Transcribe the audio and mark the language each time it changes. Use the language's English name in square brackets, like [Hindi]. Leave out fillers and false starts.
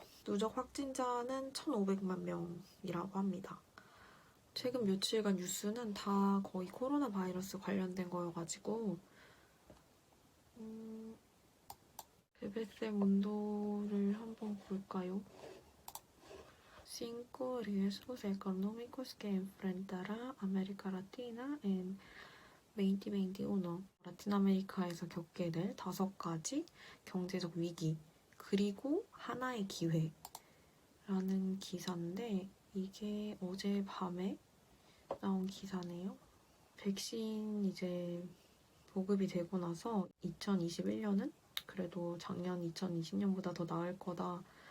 [Korean] 누적 확진자는 1,500만 명이라고 합니다. 최근 며칠간 뉴스는 다 거의 코로나 바이러스 관련된 거여가지고 BBC 문도를 한번 볼까요? [Spanish] Cinco riesgos económicos que enfrentará América Latina en 2021. [Korean] 라틴 아메리카에서 겪게 될 5가지 경제적 위기 그리고 하나의 기회라는 기사인데 이게 어젯밤에 나온 기사네요. 백신 이제 보급이 되고 나서 2021년은 그래도 작년 2020년보다 더 나을 거다.